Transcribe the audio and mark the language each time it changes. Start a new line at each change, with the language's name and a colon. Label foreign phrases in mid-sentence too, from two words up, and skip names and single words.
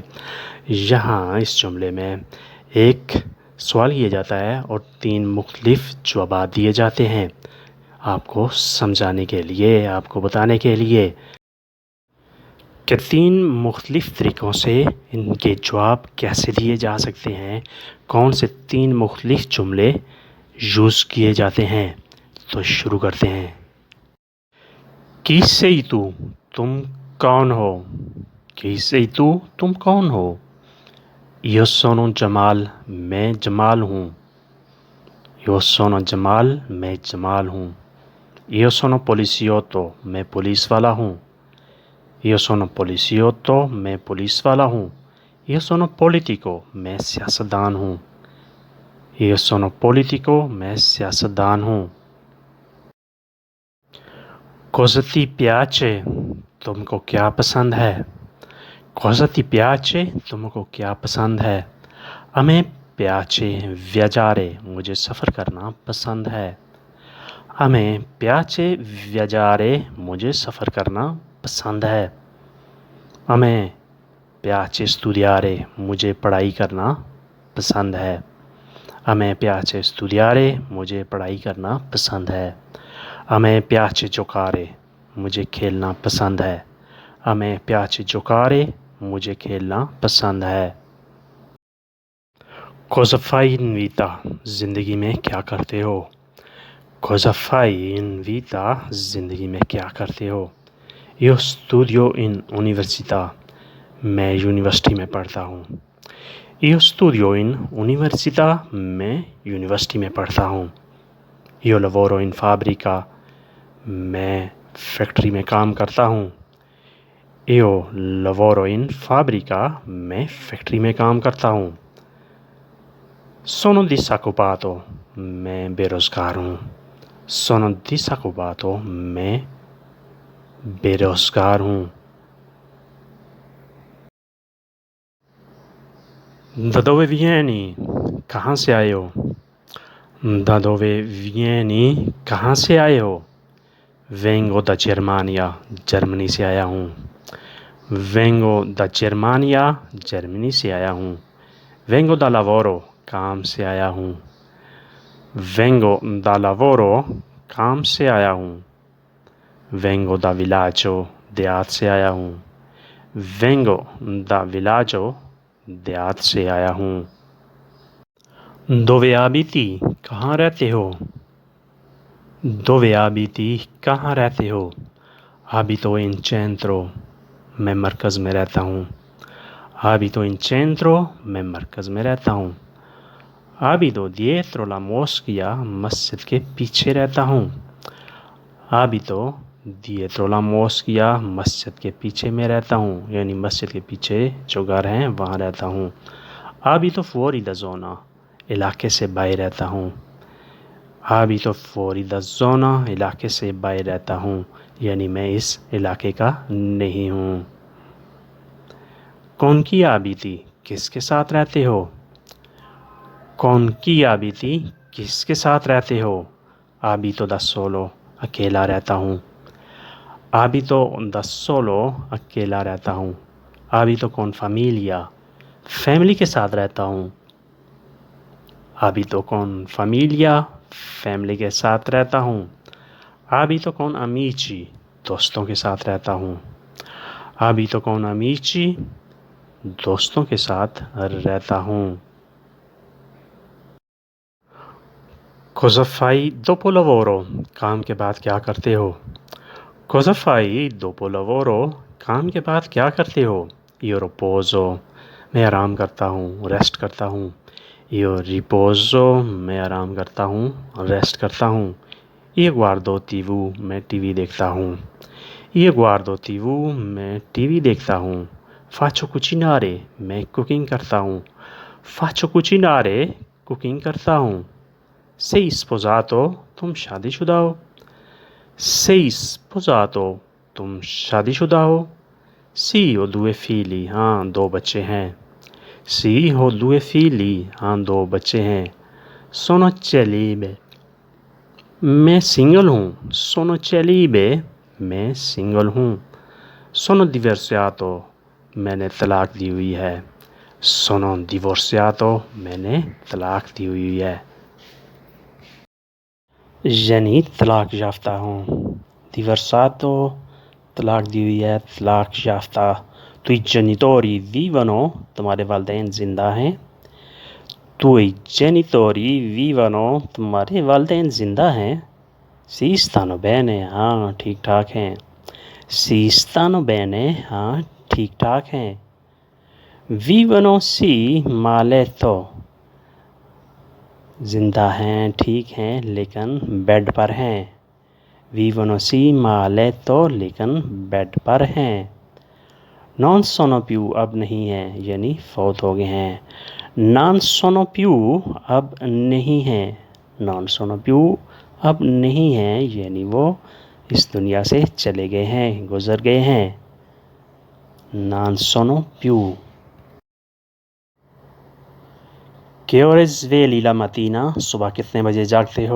Urdu: یہاں اس جملے میں ایک سوال کیا جاتا ہے اور 3 مختلف جواب دیے جاتے ہیں آپ کو سمجھانے کے لیے، آپ کو بتانے کے لیے کہ 3 مختلف طریقوں سے ان کے جواب کیسے دیے جا سکتے ہیں، کون سے 3 مختلف جملے یوز کیے جاتے ہیں. تو شروع کرتے ہیں.
Italian: Chi sei tu?
Urdu: تم کون ہو?
Italian: Chi sei tu?
Urdu: تم کون ہو?
Italian: Io sono
Urdu: जमाल, میں جمال ہوں.
Italian: Io sono
Urdu: जमाल, میں جمال ہوں.
Italian: Io sono poliziotto,
Urdu: میں پولیس والا ہوں.
Italian: Io sono poliziotto,
Urdu: میں پولیس والا ہوں.
Italian: Io sono politico,
Urdu: میں سیاستدان ہوں.
Italian: Io sono politico,
Urdu: میں سیاستدان ہوں.
Italian: Cosa ti piace?
Urdu: تم کو کیا پسند ہے?
Italian: Cosa ti piace?
Urdu: تم کو کیا پسند ہے?
Italian: A me piace viaggiare,
Urdu: مجھے سفر کرنا پسند ہے.
Italian: A me piace viaggiare,
Urdu: مجھے سفر کرنا پسند ہے.
Italian: A me piace studiare,
Urdu: مجھے پڑھائی کرنا پسند ہے.
Italian: A me piace studiare,
Urdu: مجھے پڑھائی کرنا پسند ہے.
Italian: A me piace giocare,
Urdu: مجھے کھیلنا پسند ہے.
Italian: A me piace giocare,
Urdu: مجھے کھیلنا پسند ہے.
Italian: Cosa fai in vita?
Urdu: زندگی میں کیا کرتے ہو?
Italian: Cosa fai in vita?
Urdu: زندگی میں کیا کرتے ہو?
Italian: Io studio in università,
Urdu: میں یونیورسٹی میں پڑھتا ہوں.
Italian: Io studio in università,
Urdu: میں یونیورسٹی میں پڑھتا ہوں.
Italian: Io lavoro in fabbrica,
Urdu: میں فیکٹری میں کام کرتا ہوں.
Italian: Io lavoro in fabbrica,
Urdu: میں فیکٹری میں کام کرتا ہوں.
Italian: Sono disoccupato,
Urdu: میں بے روزگار ہوں.
Italian: Sono disoccupato,
Urdu: میں بے روزگار ہوں.
Italian: Da dove vieni?
Urdu: کہاں سے آئے ہو?
Italian: Da dove vieni?
Urdu: کہاں سے آئے ہو?
Italian: Vengo da Germania,
Urdu: جرمنی سے آیا ہوں.
Italian: Vengo da Germania,
Urdu: جرمنی سے آیا ہوں.
Italian: Vengo da lavoro,
Urdu: کام سے آیا ہوں.
Italian: Vengo da lavoro,
Urdu: کام سے آیا ہوں.
Italian: Vengo da villaggio,
Urdu: دیہات سے آیا ہوں.
Italian: Vengo da villaggio,
Urdu: دیہات سے آیا ہوں.
Italian: Dove abiti?
Urdu: کہاں رہتے ہو?
Italian: Dove abiti?
Urdu: کہاں رہتے ہو?
Italian: Abito in centro,
Urdu: میں مرکز میں رہتا ہوں.
Italian: Abito in centro,
Urdu: میں مرکز میں رہتا ہوں.
Italian: Abito dietro la moschea,
Urdu: مسجد کے پیچھے رہتا ہوں.
Italian: Abito dietro la moschea,
Urdu: مسجد کے پیچھے میں رہتا ہوں، یعنی مسجد کے پیچھے جو گھر ہیں وہاں رہتا ہوں.
Italian: Abito fuori da zona,
Urdu: علاقے سے باہر رہتا ہوں.
Italian: Abito fuori da zona,
Urdu: علاقے سے باہر رہتا ہوں، یعنی میں اس علاقے کا نہیں ہوں.
Italian: Con chi abiti?
Urdu: کس کے ساتھ رہتے ہو?
Italian: Con chi abiti?
Urdu: کس کے ساتھ رہتے ہو?
Italian: Abito da solo,
Urdu: اکیلا رہتا ہوں.
Italian: Abito da solo,
Urdu: اکیلا رہتا ہوں.
Italian: Abito con famiglia,
Urdu: فیملی کے ساتھ رہتا ہوں.
Italian: Abito con famiglia,
Urdu: فیملی کے ساتھ رہتا ہوں.
Italian: Abito con amici,
Urdu: دوستوں کے ساتھ رہتا ہوں.
Italian: Abito con amici,
Urdu: دوستوں کے ساتھ رہتا ہوں.
Italian: Cosa fai dopo lavoro?
Urdu: کام کے بعد کیا کرتے ہو?
Italian: Cosa fai dopo lavoro?
Urdu: کام کے بعد کیا کرتے ہو?
Italian: Io riposo,
Urdu: میں آرام کرتا ہوں، ریسٹ کرتا ہوں.
Italian: Io riposo,
Urdu: میں آرام کرتا ہوں، ریسٹ کرتا ہوں.
Italian: Io guardo TV,
Urdu: میں ٹی وی دیکھتا ہوں.
Italian: Io guardo TV,
Urdu: میں ٹی وی دیکھتا ہوں.
Italian: Faccio cucinare,
Urdu: میں کوکنگ کرتا ہوں.
Italian: Faccio cucinare,
Urdu: کوکنگ کرتا ہوں.
Italian: Sei sposato,
Urdu: تم شادی شدہ ہو.
Italian: Sei sposato,
Urdu: تم شادی شدہ ہو.
Italian: Sì, ho 2 figli,
Urdu: ہاں 2 بچے ہیں.
Italian: Sì, ho 2 figli,
Urdu: ہاں 2 بچے ہیں.
Italian: Sono celibe,
Urdu: میں سنگل ہوں,
Italian: sono celibe,
Urdu: میں سنگل ہوں.
Italian: sono divorziato,
Urdu: میں نے طلاق دی ہوئی ہے.
Italian: sono divorziato,
Urdu: میں نے طلاق دی ہوئی ہے. یعنی طلاق یافتہ ہوں. divorziato, طلاق دی ہوئی ہے، طلاق یافتہ.
Italian: तुई genitori vivono,
Urdu: تمہارے والدین زندہ ہیں.
Italian: तुई genitori vivono,
Urdu: تمہارے والدین زندہ ہیں.
Italian: si stanno bene,
Urdu: ہاں ٹھیک ٹھاک ہیں.
Italian: si stanno bene,
Urdu: ہاں ٹھیک ٹھاک ہیں.
Italian: vivono sì ma a letto,
Urdu: زندہ ہیں ٹھیک ہیں لیکن بیڈ پر ہیں.
Italian: vivono sì ma a letto,
Urdu: لیکن بیڈ پر ہیں.
Italian: non sono più,
Urdu: اب نہیں ہیں یعنی فوت ہو گئے ہیں.
Italian: non sono più,
Urdu: اب نہیں ہیں.
Italian: non sono più,
Urdu: اب نہیں ہیں یعنی وہ اس دنیا سے چلے گئے ہیں، گزر گئے ہیں.
Italian: non sono più। che ore svegli la mattina,
Urdu: صبح کتنے بجے جاگتے ہو?